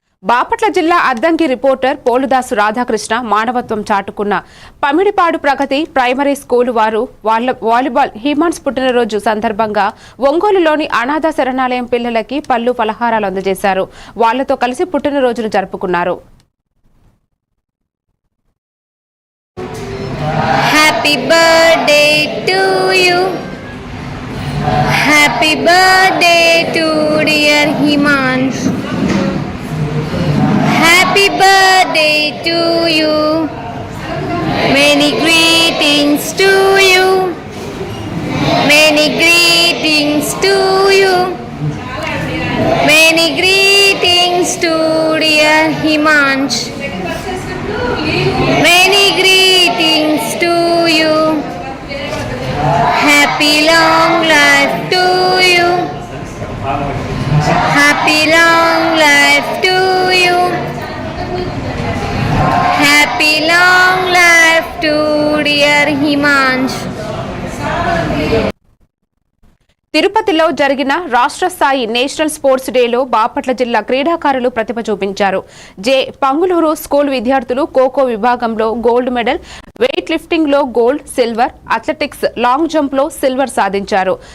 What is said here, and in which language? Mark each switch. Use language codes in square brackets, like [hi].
[te] బాపట్ల జిల్లా అద్దంకి రిపోర్టర్ పోలుదాసు రాధాకృష్ణ మానవత్వం చాటుకున్న పమిడిపాడు ప్రగతి primary school వారు వాలీబాల్ హిమాన్స్ పుట్టినరోజు సందర్భంగా ఒంగోలులోని అనాథ శరణాలయం పిల్లలకి పళ్ళు పలహారాలు అందజేశారు. వాళ్లతో కలిసి పుట్టినరోజును జరుపుకున్నారు. [en] Happy birthday to you, happy birthday to dear Himansh, happy birthday to you, many greetings to you, many greetings to you, many greetings to dear Himansh, many greetings to you, happy long life to you, happy long life to you, happy long life to dear Himansh. [te] తిరుపతిలో జరిగిన రాష్ట్ర స్థాయి national sports డేలో బాపట్ల జిల్లా క్రీడాకారులు ప్రతిభ చూపించారు. Panguluru school విద్యార్థులు ఖోఖో విభాగంలో గోల్డ్ మెడల్, వెయిట్ లిఫ్టింగ్ లో gold, silver, athletics, long jump లో సిల్వర్ సాధించారు.